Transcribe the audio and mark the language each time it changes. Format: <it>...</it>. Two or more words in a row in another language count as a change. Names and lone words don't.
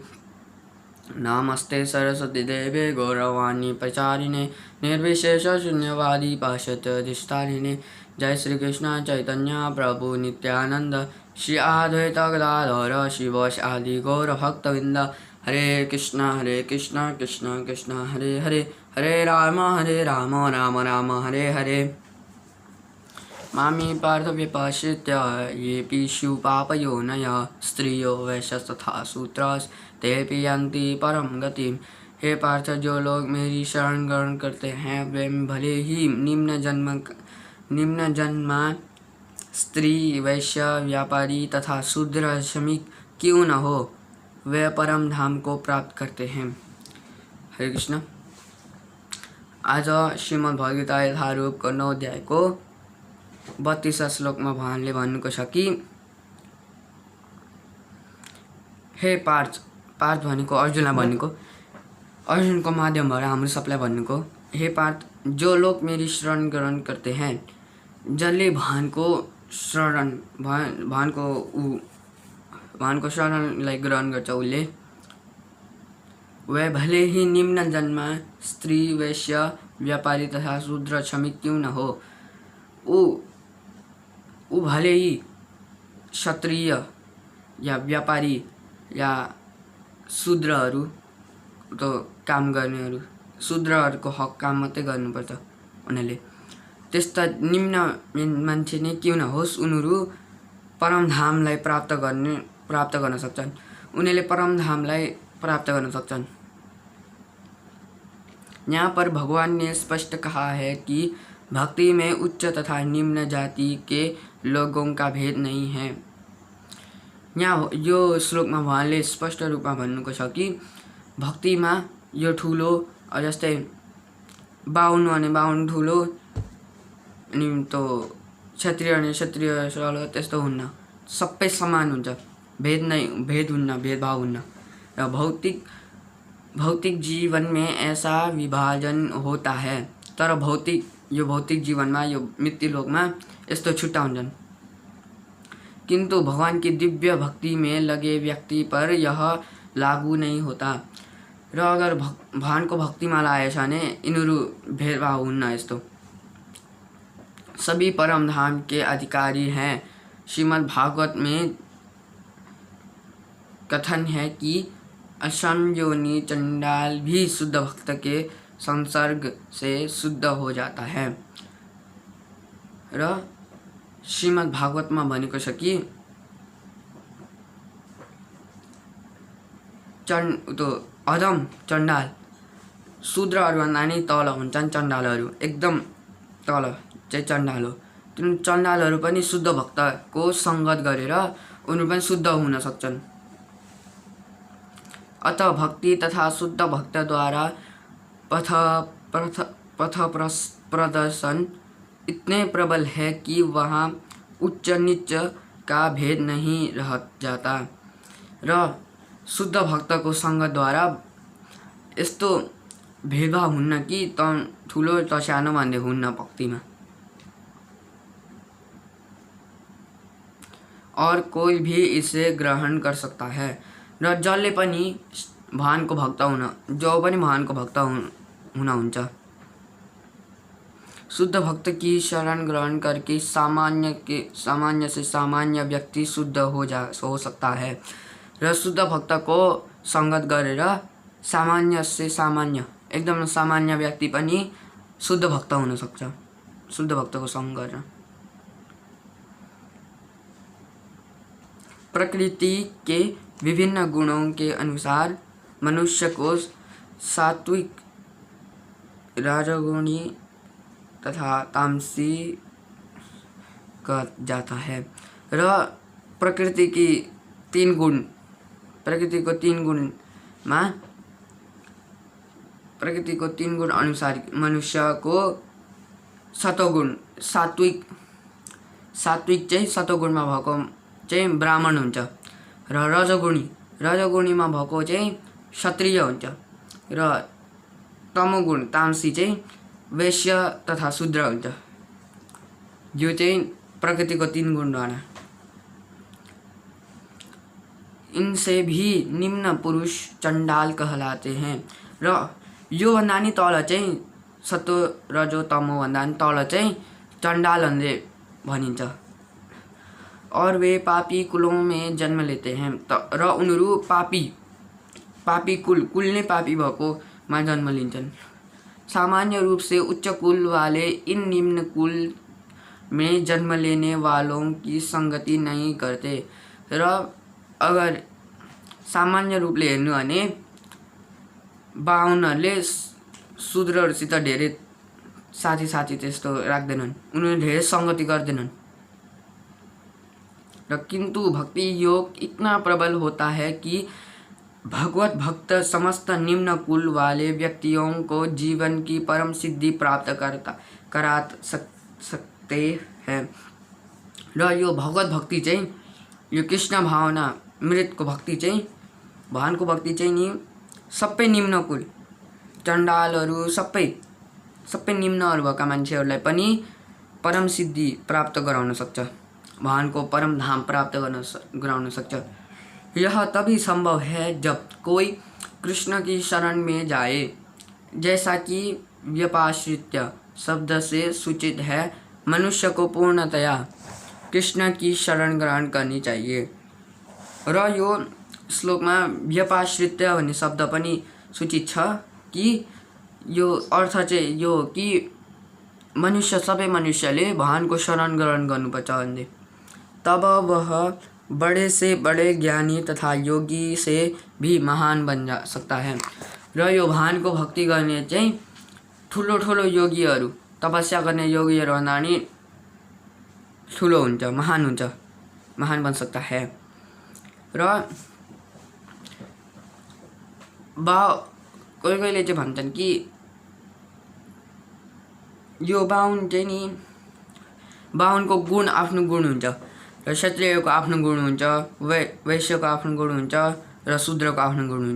<sa>नमस्ते सरस्वती देवे गौरवाणी प्रचारिणे निर्विशेष शून्यवादी पाश्चात्यधिष्ठारिणे। जय श्री कृष्ण चैतन्य प्रभु नित्यानंद श्री अद्वैत गदाधर शिवासादि गौर भक्तवृंद। हरे कृष्णा कृष्ण कृष्ण हरे हरे हरे राम राम राम हरे हरे। मामी पार्थ विपश्चित्य ये पीशु पापयोनयः स्त्रियो वैश्यस्तथा शूद्रास ते यान्ति परम गतिम।</sa> <hi>हे पार्थ, जो लोग मेरी शरण ग्रहण करते हैं वे भले ही निम्न जन्मा स्त्री, वैश्य, व्यापारी तथा शूद्र श्रमिक क्यों न हो, वे परम धाम को प्राप्त करते हैं।</hi> <ne>हरे कृष्ण। आज श्रीमद् भगवद्गीता यथारूपको 9 अध्यायको 32 श्लोकमा भगवानले भन्नुको छ कि हे पार्थ भनेको अर्जुनलाई भन्नुको, अर्जुनको माध्यमबाट हाम्रो सबलाई भन्नुको,</ne> <hi>हे पार्थ, जो लोग मेरी शरण ग्रहण करते हैं,</hi> <ne>जसले भगवानको शरणलाई ग्रहण गर्छ उसले,</ne> <hi>वह भले ही निम्न जन्म स्त्री, वैश्य, व्यापारी तथा शूद्र श्रमिक क्यों न हो,</hi> <ne>ऊ भले ही क्षत्रिय या व्यापारी या शूद्रहरू तो काम गर्नेहरू, शूद्रहरूको हक काम मात्रै गर्नुपर्छ उनीहरूले, त्यस्ता निम्न मान्छे नै क्यों नहोस्, उनीहरू परमधामलाई प्राप्त गर्न सक्छन्। उनीहरूले परमधामलाई प्राप्त गर्न सक्छन्।</ne> <hi>यहाँ पर भगवान ने स्पष्ट कहा है कि भक्ति में उच्च तथा निम्न जाति के लोगों का भेद नहीं है।</hi> <ne>यहाँ यो श्लोकमा भगवानले स्पष्ट रूपमा भन्नुको छ कि भक्तिमा यो ठुलो, जस्तै 52 भने 52 ठुलो, अनि तो क्षत्रिय भने क्षत्रिय सरल, त्यस्तो हुन्न, सबै समान हुन्छ, भेद हुन्न, भेदभाव हुन्न।</ne> <hi>र भौतिक जीवन में ऐसा विभाजन होता है,</hi> <ne>तर भौतिक जीवनमा, यो मृत्यु लोकमा यस्तो छुट्टा हुन्छन्।</ne> <hi>किंतु भगवान की दिव्य भक्ति में लगे व्यक्ति पर यह लागू नहीं होता।</hi> <ne>र अगर भगवान को</ne> <hi>भक्ति में</hi> <ne>लाएछ भने यिनीहरू भेदभाव हुन्न।</ne> <hi>यस्तो सभी परम धाम के अधिकारी हैं। श्रीमद् भागवत में कथन है कि असंयोनी चंडाल भी शुद्ध भक्त के संसर्ग से शुद्ध हो जाता है।</hi> <ne>र श्रीमद् भागवत में भनेको छ कि अधम चण्डाल शूद्रहरूभन्दा नि तल हुन्छन्। चण्डालहरू एकदम तल चाहिँ चण्डाल हो। तिन चण्डालहरू पनि शुद्ध भक्तको संगत गरेर उनीहरू पनि शुद्ध हुन सक्छन्।</ne> <hi>अतः भक्ति तथा शुद्ध भक्त द्वारा पथ प्रदर्शन इतने प्रबल है कि वहाँ उच्च नीच का भेद नहीं रह जाता।</hi> <ne>र शुद्ध भक्त को संगत द्वारा यस्तो भेदभाव हुन्न कि त ठुलो त सानो भन्ने हुन्न भक्तिमा।</ne> <hi>और कोई भी इसे ग्रहण कर सकता है।</hi> <ne>र जसले पनि भगवानको भक्त हुन हुन्छ।</ne> <hi>शुद्ध भक्त की शरण ग्रहण करके सामान्य से सामान्य व्यक्ति शुद्ध हो सकता है।</hi> <ne>र शुद्ध भक्त को संगत गरेर</ne> <hi>सामान्य से सामान्य</hi> <ne>एकदम सामान्य व्यक्ति पनि शुद्ध भक्त हुन सक्छ।</ne> <hi>शुद्ध भक्त को</hi> <ne>संग गरेर</ne> <hi>प्रकृति के विभिन्न गुणों के अनुसार मनुष्य को सात्विक, राजगुणी तथा तामसी कहा जाता है।</hi> <ne>र प्रकृति को तीन गुण अनुसार मनुष्य को सतोगुण सात्विक चाहिँ सतोगुणमा भएको चाहिँ ब्राह्मण हुन्छ। र रजगुणीमा भएको चाहिँ क्षत्रिय हुन्छ। र तमोगुण तामसी चाहिँ वैश्य तथा शूद्र हुन्छ। यो चाहिँ प्रकृति को 3 गुणद्वारा।</ne> <hi>इनसे भी निम्न पुरुष चंडाल कहलाते हैं।</hi> <ne>र यो भन्दा नि तल चाहिँ सतो रजो तमो भन्दा नि तल चाहिँ चंडालहरूले भनिन्छ।</ne> <hi>और वे पापी कुलों में जन्म लेते हैं।</hi> <ne>र उनीहरू पापी कुल नै पापी भएकोमा जन्म लिन्छन्।</ne> <hi>सामान्य रूप से उच्च कुल वाले इन निम्न कुल में जन्म लेने वालों की संगति नहीं करते।</hi> <ne>र अगर सामान्य रूपले हेर्नु भने बाहुनहरूले शूद्रहरूसित धेरै साथी त्यस्तो राख्दैनन्, उनीहरूले धेरै संगति गर्दैनन्।</ne> <hi>र किंतु भक्ति योग इतना प्रबल होता है कि भगवत भक्त समस्त निम्न कुल वाले व्यक्तियों को जीवन की परम सिद्धि प्राप्त करा सकते हैं।</hi> <ne>र यो भगवत भक्ति चाहिँ, यो कृष्ण भावना मृतको भक्ति चाहिँ, भगवानको भक्ति चाहिँ नि सबै निम्न कुल चण्डालहरू सबै निम्नहरू भएका मान्छेहरूलाई पनि परम सिद्धि प्राप्त गराउन सक्छ, भगवानको परम धाम प्राप्त गराउन सक्छ।</ne> <hi>यह तभी संभव है जब कोई कृष्ण की शरण में जाए, जैसा कि व्यपाश्रित्य शब्द से सूचित है। मनुष्य को पूर्णतया कृष्ण की शरण ग्रहण करनी चाहिए।</hi> <ne>र यो श्लोकमा व्यपाश्रित्य भन्ने शब्द पनि सूचित छ कि यो अर्थ चाहिँ यो कि सबै मनुष्यले भगवानको शरण ग्रहण गर्नुपर्छ भन्ने।</ne> <hi>तब वह बड़े से बड़े ज्ञानी तथा योगी से भी महान बन जा सकता है।</hi> <ne>र यो भगवानको भक्ति गर्ने चाहिँ ठुलो योगीहरू, तपस्या गर्ने योगीहरू भन्दा नि ठुलो हुन्छ,</ne> <hi>महान बन सकता है।</hi> <ne>र कहिले चाहिँ भन्छन् कि यो बाहुन चाहिँ नि बाहुनको गुण आफ्नो गुण हुन्छ, र क्षत्रियको आफ्नो गुण हुन्छ, वैश्यको आफ्नो गुण हुन्छ, र शूद्रको आफ्नो गुण हुन्छ।</ne>